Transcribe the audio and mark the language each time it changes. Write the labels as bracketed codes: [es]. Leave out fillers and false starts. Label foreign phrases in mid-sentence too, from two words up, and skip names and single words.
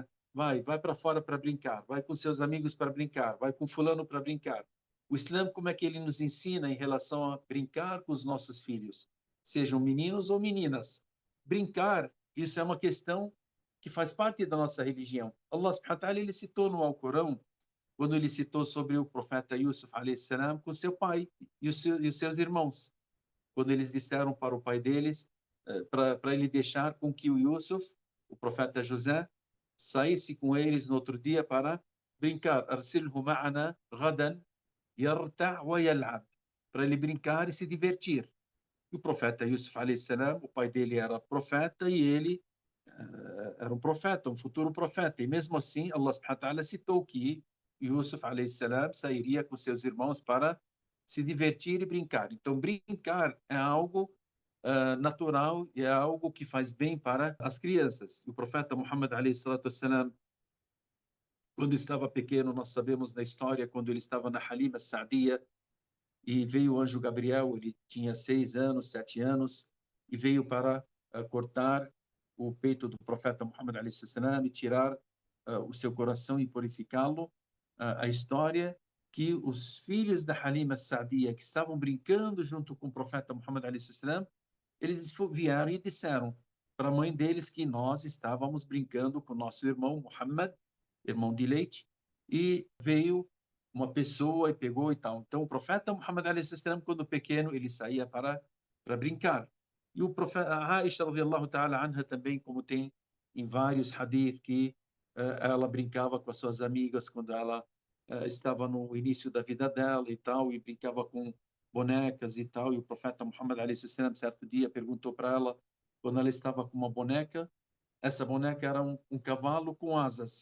[pt] Vai para fora para brincar, vai com seus amigos para brincar, vai com fulano para brincar. O Islã, como é que ele nos ensina em relação a brincar com os nossos filhos, sejam meninos ou meninas? Brincar, isso é uma questão que faz parte da nossa religião. [ar] الله سبحانه وتعالى, [pt] ele citou no Alcorão, quando ele citou sobre o profeta Yusuf [ar] عليه السلام [pt] com seu pai e os seus irmãos, quando eles disseram para o pai deles, para ele deixar com que o Yusuf, o profeta José, saísse com eles no outro dia para brincar. [ar] أرسله معنا غدا يرتع ويلعب. [pt] Para ele brincar e se divertir. E o profeta Yusuf [ar] عليه السلام, [pt] o pai dele era profeta e ele era um profeta, um futuro profeta. E mesmo assim, [ar] الله سبحانه وتعالى [pt] citou que Yusuf [ar] عليه السلام [pt] sairia com seus irmãos para se divertir e brincar. Então, brincar é algo natural e é algo que faz bem para as crianças. O profeta Muhammad [ar] عليه الصلاة والسلام, [pt] quando estava pequeno, nós sabemos da história, quando ele estava na Halima Sa'diya, e veio o anjo Gabriel, ele tinha 6 anos, 7 anos, e veio para cortar o peito do profeta Muhammad [ar] عليه السلام [pt] e tirar o seu coração e purificá-lo. A história que os filhos da Halima Sa'diya, que estavam brincando junto com o profeta Muhammad [ar] عليه السلام, [pt] eles vieram e disseram para a mãe deles que nós estávamos brincando com nosso irmão Muhammad, irmão de leite, e veio uma pessoa e pegou e tal. Então, o profeta Muhammad a.s., quando pequeno, ele saía para brincar. E o profeta Aisha [ar] رضي الله تعالى عنها [pt] também, como tem em vários hadith, que ela brincava com as suas amigas quando ela estava no início da vida dela e tal, e brincava com bonecas e tal. E o profeta Muhammad a.s., certo dia, perguntou para ela, quando ela estava com uma boneca, essa boneca era um cavalo com asas.